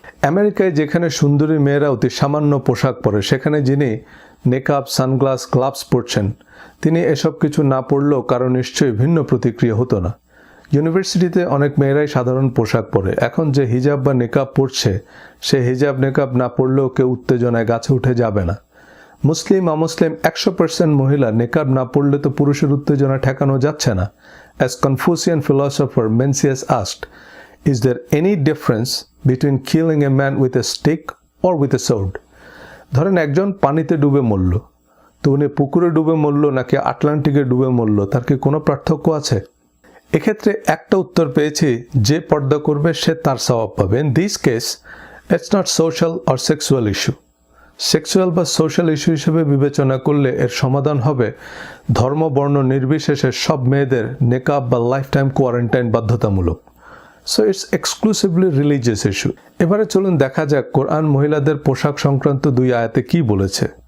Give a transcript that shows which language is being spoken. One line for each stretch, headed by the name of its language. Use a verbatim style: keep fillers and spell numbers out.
Bangla: আমেরিকায় যেখানে সুন্দরী মেয়েরা অতি সামান্য পোশাক পরে, সেখানে যিনি নেকাব, সানগ্লাস, গ্লাভস পরছেন তিনি এসব কিছু না পরলেও কারো নিশ্চয়ই ভিন্ন প্রতিক্রিয়া হতো না। ইউনিভার্সিটিতে অনেক মেয়েরাই সাধারণ পোশাক পরে। এখন যে হিজাব বা নেকাব পরছে, সে হিজাব নেকাব না পরলেও কেউ উত্তেজনায় গাছে উঠে যাবে না। মুসলিম অমুসলিম একশো পার্সেন্ট মহিলা নেকাব না পরলে তো পুরুষের উত্তেজনা ঠেকানো যাচ্ছে না।
English: As Confucian philosopher Mencius asked, is there any difference between killing a man with a stick or with a sword?
Bangla: ধরেন একজন পানিতে ডুবে মরল, তো উনি পুকুরে ডুবে মরল নাকি আটলান্টিকে ডুবে মরল, তার কি কোনো পার্থক্য আছে? এক্ষেত্রে একটা উত্তর পেয়েছি, যে পর্দা করবে সে তার সওয়াব পাবে।
English: In this case, it's not social or sexual issue.
Bangla: Sexual বা সোশ্যাল ইস্যু হিসেবে বিবেচনা করলে এর সমাধান হবে ধর্ম বর্ণ নির্বিশেষে সব মেয়েদের নেকাব বা লাইফ টাইম কোয়ারেন্টাইন বাধ্যতামূলক।
English: So it's exclusively religious issue.
Bangla: এবারে চলুন দেখা যাক কোরআন মহিলাদের পোশাক সংক্রান্ত দুই আয়াতে কি বলেছে।